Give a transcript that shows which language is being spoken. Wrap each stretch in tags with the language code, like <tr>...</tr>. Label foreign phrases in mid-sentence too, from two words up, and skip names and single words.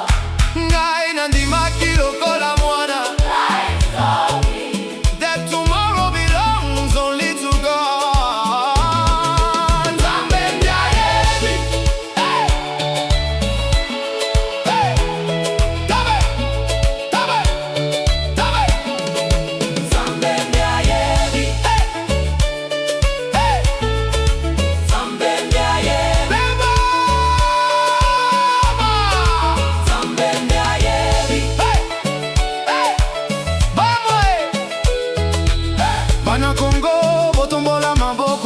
<ln>ngai nandimaki lokola mwana.</ln> <en>That tomorrow belongs only to God.</en> <ln>Nzambe ndiayebi. Hey, hey, tabe, tabe, tabe. Nzambe ndiayebi. Hey, hey, Nzambe ndiayebi. Bana Congo, botombola maboko.</ln>